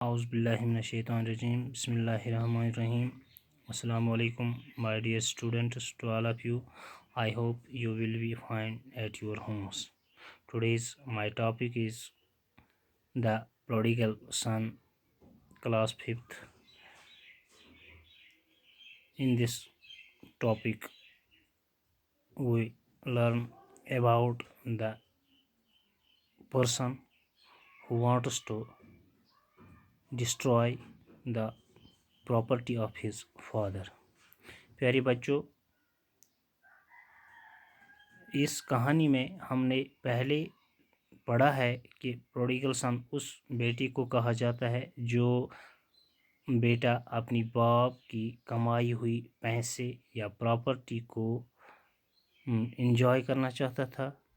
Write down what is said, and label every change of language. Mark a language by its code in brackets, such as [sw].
[ar] اعوذ باللہ من الشیطان الرجیم بسم اللہ الرحمن الرحیم السلام علیکم [en] my dear students, to all of you. I hope you will be fine at your homes. Today's my topic is the prodigal son, class 5th. In this topic we learn about the person who wants to destroy the property of his father. [ur] پیارے بچوں، اس کہانی میں ہم نے پہلے پڑھا ہے کہ پروڈیگل سن اس بیٹے کو کہا جاتا ہے جو بیٹا اپنی باپ کی کمائی ہوئی پیسے یا پراپرٹی کو انجوائے کرنا چاہتا تھا،